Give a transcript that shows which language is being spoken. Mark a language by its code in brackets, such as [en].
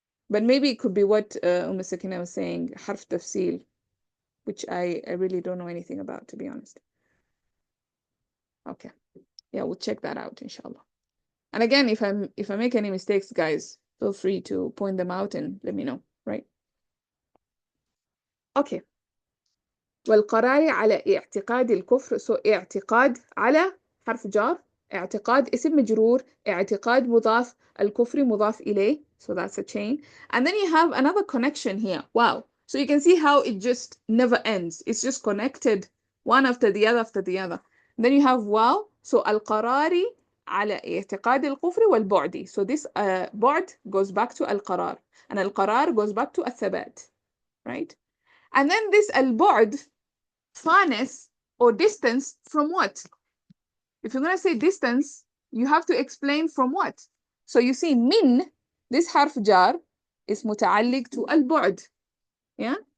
[en] But maybe it could be what Sakina was saying, harf tafsil, which I really don't know anything about, to be honest. Okay, yeah, we'll check that out, inshallah. And again, if I make any mistakes, guys, feel free to point them out and let me know, right? Okay. [ar] والقرار على اعتقاد الكفر. So اعتقاد على حرف جار، اعتقاد اسم مجرور، اعتقاد مضاف، الكفر مضاف إليه. [en] So that's a chain. And then you have another connection here. Wow. So you can see how it just never ends. It's just connected one after the other after the other. And then you have wow. [ar] So القرار على اعتقاد الكفر والبعد. [en] So this بعد goes back to القرار. And القرار goes back to الثبات. Right? And then this البعد, farness or distance from what? If you're going to say distance, you have to explain from what. So you see min, this harf jar is متعلق to البعد. Yeah?